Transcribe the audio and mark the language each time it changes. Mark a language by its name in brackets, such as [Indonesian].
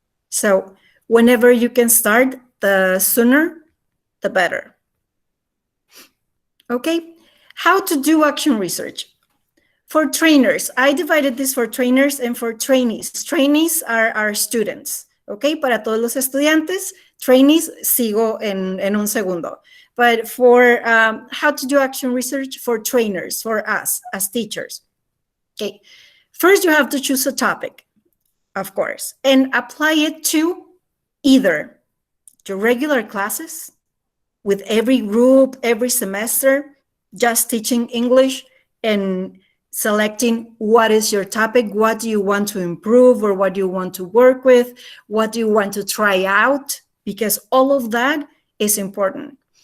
[English] So whenever you can start, the sooner, the better. Okay, how to do action research. For trainers, I divided this for trainers and for trainees. Trainees are our students, okay? [Spanish] Para todos los estudiantes, trainees, sigo en un segundo. [English] But for how to do action research for trainers, for us as teachers, okay? First, you have to choose a topic, of course, and apply it to either your regular classes with every group, every semester, just teaching English and selecting what is your topic, what do you want to improve, or what do you want to work with, what do you want to try out, because all of that is important.